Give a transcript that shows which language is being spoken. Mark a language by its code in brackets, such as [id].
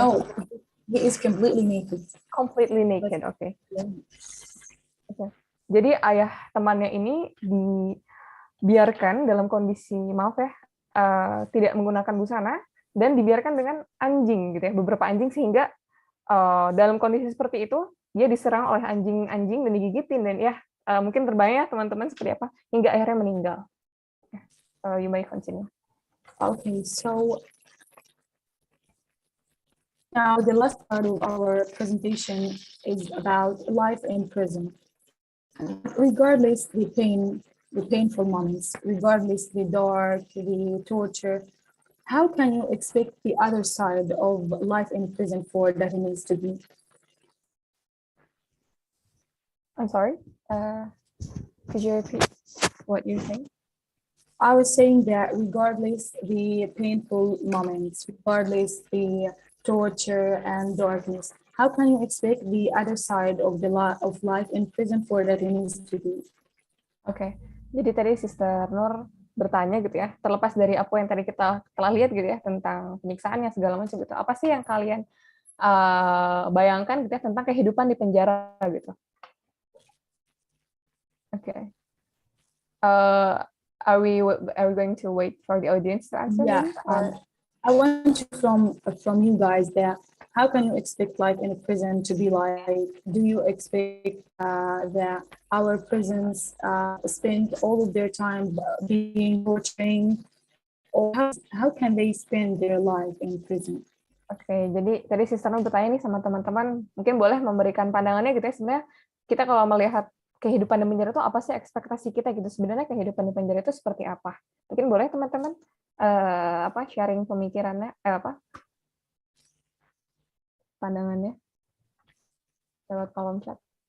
[en] No, he is completely naked. Completely naked, okay. Yeah. Okay. [id] Jadi ayah temannya ini dibiarkan dalam kondisi, maaf ya, tidak menggunakan busana dan dibiarkan dengan anjing gitu ya, beberapa anjing, sehingga dalam kondisi seperti itu dia diserang oleh anjing-anjing dan digigitin, dan ya mungkin terbayang ya teman-teman seperti apa, hingga akhirnya meninggal. [en] You may continue. Okay, so now the last part of our presentation is about life in prison. Regardless the painful moments, regardless the dark, the torture, how can you expect the other side of life in prison for that it needs to be? I'm sorry. Could you repeat what you're saying? I was saying that regardless the painful moments, regardless the torture and darkness, how can you expect the other side of life in prison for that it needs to be? [id] Oke. Jadi tadi Sister Nur bertanya gitu ya, terlepas dari apa yang tadi kita telah lihat gitu ya tentang penyiksaannya segala macam gitu, apa sih yang kalian bayangkan gitu ya tentang kehidupan di penjara gitu. [en] Okay. Are we going to wait for the audience to answer? Yeah, I want to from you guys that how can you expect life in a prison to be like? Do you expect that our prisons spend all of their time being torturing, or how can they spend their life in prison? [id] Oke, jadi tadi Sister Nur bertanya nih sama teman-teman, mungkin boleh memberikan pandangannya gitu ya. Sebenarnya kita kalau melihat kehidupan di penjara itu apa sih ekspektasi kita gitu? Sebenarnya kehidupan di penjara itu seperti apa? Mungkin boleh teman-teman sharing pemikirannya, pandangannya lewat kolom chat.